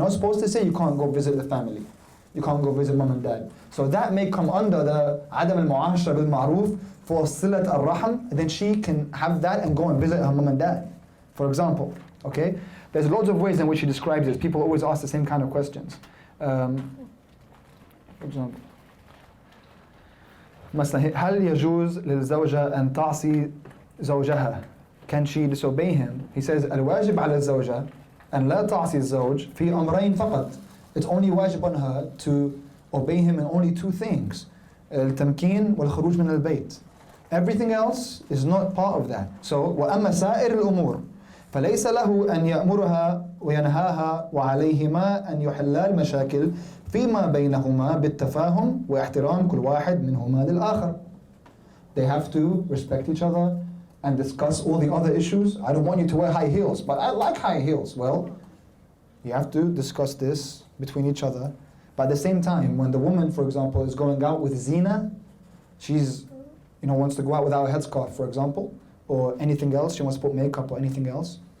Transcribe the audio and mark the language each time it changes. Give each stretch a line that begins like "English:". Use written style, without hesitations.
English: You're not supposed to say you can't go visit the family. You can't go visit mom and dad. So that may come under the adam al-mu'ashara bil-ma'ruf for silat al-raham. Then she can have that and go and visit her mom and dad, for example. Okay? There's loads of ways in which he describes this. People always ask the same kind of questions. For example,
Arabic: مثلا هل يجوز للزوجة أن تعصي زوجها?
English: Can she disobey him? He says
Arabic: الواجب على الزوجة أن لا تعصي الزوج في أمرين فقط.
English: It's only wajib on her to obey him in only two things.
Arabic: التمكين والخروج من البيت.
English: Everything else is not part of that.
Arabic: So وأما سائر الأمور فليس له أن يأمرها وينهاها وعليهما أن يحلا المشاكل فيما بينهما بالتفاهم واحترام كل واحد منهما للآخر.
English: They have to respect each other and discuss all the other issues. I don't want you to wear high heels, but I like high heels. Well, you have to discuss this between each other. But at the same time, when the woman, for example, is going out with zina, she's, wants to go out without a headscarf, for example, or anything else, she wants to put makeup or anything else.